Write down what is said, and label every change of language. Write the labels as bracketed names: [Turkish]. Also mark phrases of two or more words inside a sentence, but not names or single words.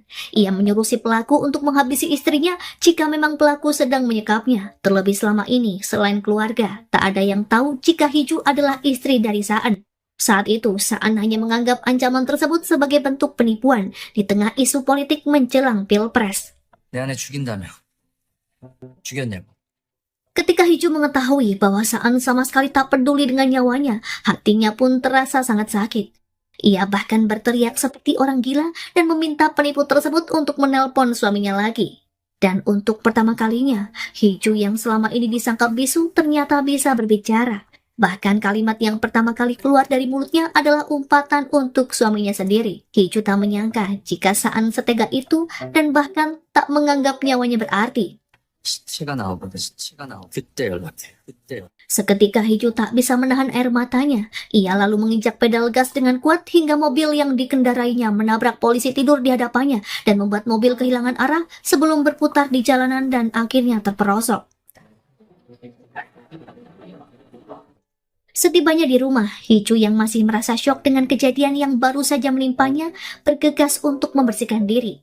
[Indonesian] Ia menyuruh si pelaku untuk menghabisi istrinya jika memang pelaku sedang menyekapnya. Terlebih selama ini, selain keluarga, tak ada yang tahu jika Hiju adalah istri dari Saan. Saat itu, Saan hanya menganggap ancaman tersebut sebagai bentuk penipuan di tengah isu politik menjelang Pilpres. [Korean] 내 아내 죽인다며. 죽였냐고. [Indonesian] Ketika Hiju mengetahui bahwa Saan sama sekali tak peduli dengan nyawanya, hatinya pun terasa sangat sakit. Ia bahkan berteriak seperti orang gila dan meminta penipu tersebut untuk menelpon suaminya lagi. Dan untuk pertama kalinya, Hiju yang selama ini disangka bisu ternyata bisa berbicara. Bahkan kalimat yang pertama kali keluar dari mulutnya adalah umpatan untuk suaminya sendiri. Hiju tak menyangka jika Saan setega itu dan bahkan tak menganggap nyawanya berarti. [Korean] 시체가 나오거든. 시체가 나오. 그때 연락해. 그때. [Indonesian] Seketika Hiju tak bisa menahan air matanya. Ia lalu menginjak pedal gas dengan kuat hingga mobil yang dikendarainya menabrak polisi tidur di hadapannya dan membuat mobil kehilangan arah sebelum berputar di jalanan dan akhirnya terperosok. Setibanya di rumah, Hiju yang masih merasa syok dengan kejadian yang baru saja menimpanya, bergegas untuk membersihkan diri.